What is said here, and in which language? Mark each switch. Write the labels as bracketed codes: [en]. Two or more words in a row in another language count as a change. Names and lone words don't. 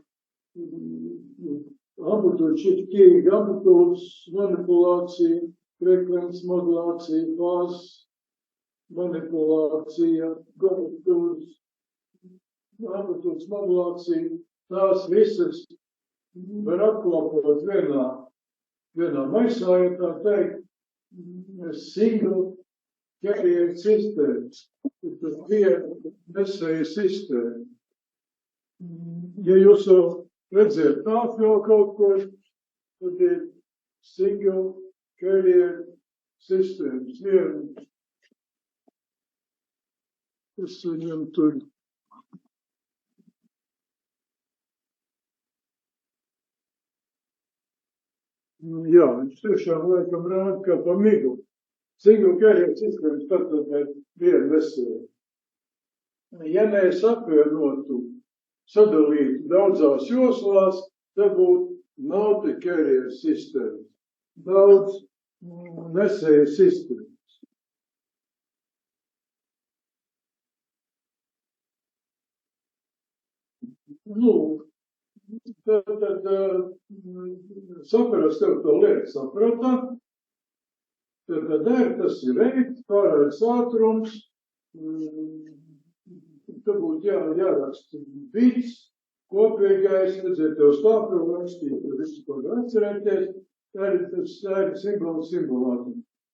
[lv] amplitūdu shifting, amplitūdas manipulācija, frekvences modulācija, fāzes manipulācija, amplitūdas modulācija, tās visas var apkopot vienā maisā, ja tā teikt, [en] single carrier systems, [lv] tas viena nesēja sistēma. Ja jūs jau redziet tādu jau kaut ko, tad ir [en] single carrier systems, [lv] viena. Es viņam tur. Jā, viņš tiešām laikam rāda kā pa miglu. [en] Single carrier systems [lv] tātad ir viena nesēja. Ja mēs apvienotu, sadalītu daudzās joslās, tad būtu [en] multi-carrier systems, [lv] daudz nesēju sistēmas. Nu, tad saprast tev to lietu saprata, Tad R tas ir reit, pārējais ātrums, tad būtu jāraksta bits, kopīgais, redziet, jau stāpju rakstīt, visu, ko atcerēties, tas ir simbolātums.